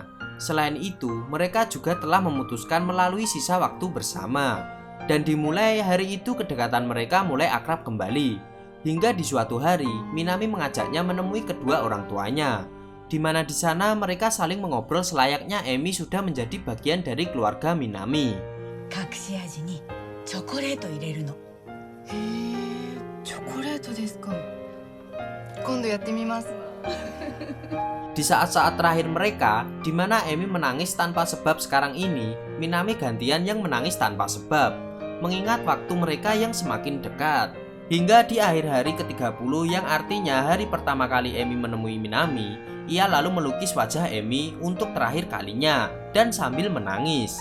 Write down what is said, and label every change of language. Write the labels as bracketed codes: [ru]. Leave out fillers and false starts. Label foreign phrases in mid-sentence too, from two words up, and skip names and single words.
[id] Selain itu, mereka juga telah memutuskan melalui sisa waktu bersama. Dan dimulai hari itu kedekatan mereka mulai akrab kembali. Hingga di suatu hari, Minami mengajaknya menemui kedua orang tuanya, di mana di sana mereka saling mengobrol selayaknya Emi sudah menjadi bagian dari keluarga Minami. [ja] 隠し味にチョコレート入れるの。へえ、チョコレートですか。今度やってみます。 [id] Di saat-saat terakhir mereka, di mana Emi menangis tanpa sebab sekarang ini, Minami gantian yang menangis tanpa sebab, mengingat waktu mereka yang semakin dekat. Hingga di akhir hari ke-30 yang artinya hari pertama kali Emi menemui Minami, ia lalu melukis wajah Emi untuk terakhir kalinya dan sambil menangis.